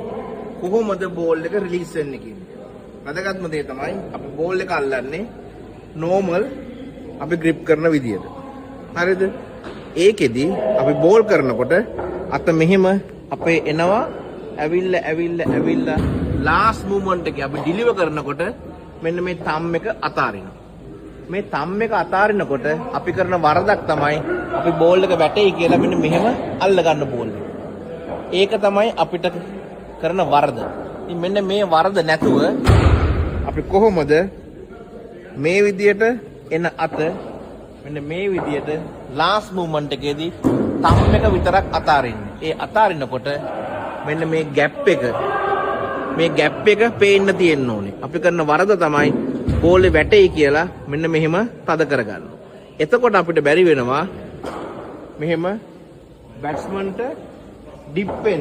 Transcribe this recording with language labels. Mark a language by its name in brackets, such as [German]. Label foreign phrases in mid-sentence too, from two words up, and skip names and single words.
[Sinhala] කොහොමද බෝල් එක රිලීස් වෙන්නේ කියන්නේ. වැදගත්ම දේ තමයි අපි බෝල් එක අල්ලන්නේ normal අපි grip කරන විදියට. හරිද? ඒකෙදි අපි බෝල් කරනකොට අත මෙහෙම අපේ එනවා ඇවිල්ලා [English] last movement [Sinhala] එකේ අපි deliver කරනකොට මෙන්න මේ thumb එක අතාරිනවා. මේ thumb එක අතාරිනකොට අපි කරන වරදක් තමයි අපි බෝල් එක වැටෙයි කියලා මෙන්න මෙහෙම අල්ල ගන්න බෝල් එක. ඒක තමයි අපිට කරන වරද. ඉතින් මෙන්න මේ වරද නැතුව අපි කොහොමද මේ විදියට එන අත මෙන්න මේ විදියට [English] last movement [Sinhala] එකේදී thumb එක විතරක් අතාරින්නේ. ඒ අතාරිනකොට මෙන්න මේ gap එක පේන්න තියෙන්න ඕනේ. අපි කරන වරද තමයි බෝලේ වැටෙයි කියලා මෙන්න මෙහෙම තද කරගන්නවා. එතකොට අපිට බැරි වෙනවා මෙහෙම බැට්ස්මන්ට ඩිප් වෙන්න.